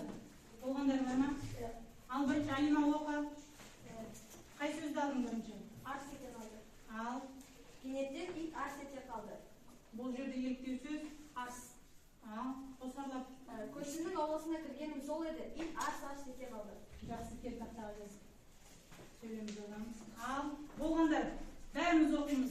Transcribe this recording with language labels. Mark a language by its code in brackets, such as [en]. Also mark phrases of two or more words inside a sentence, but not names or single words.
[uz] Bo'lganlar bormi? Al birinchi Alima o'qi. Qaysi so'zni olding birinchi? [kk] Арс ете қалды. Al. Кенеттен ит арс ете қалды. Бұл жерде еліктеу сөз арс. Al. Қосарлап. Көшінің ауласына кіргенім сол еді. Ит арс ете қалды. Жақсы кел тақтаға жаз. Сөйлеміз оламыз. Ал болғандар бәріміз оқимыз.